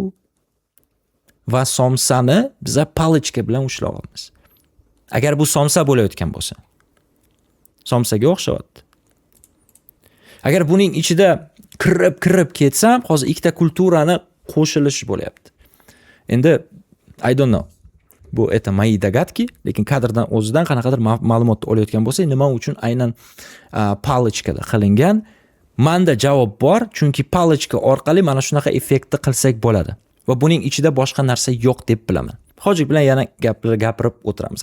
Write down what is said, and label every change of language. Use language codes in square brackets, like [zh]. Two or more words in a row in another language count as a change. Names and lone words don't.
[uz] Va somsani bizlar palichka bilan ushlayapmiz. Agar bu somsa bo'layotgan bo'lsa, somsaga o'xshayapti. Agar buning ichida kirib ketsam, hozir ikkita kulturani qo'shilish bo'lyapti. [en] Endi I don't know. [ru] Bu это мои догадки, [uz] lekin kadrdan o'zidan qanaqadir ma'lumot olayotgan bo'lsa, nima uchun aynan palichkada qilingan? Menda javob bor, chunki palichka orqali mana shunaqa effektni qilsak bo'ladi. va buning ichida boshqa narsa yo'q deb bilaman. Hojik bilan yana gapirib o'tiramiz.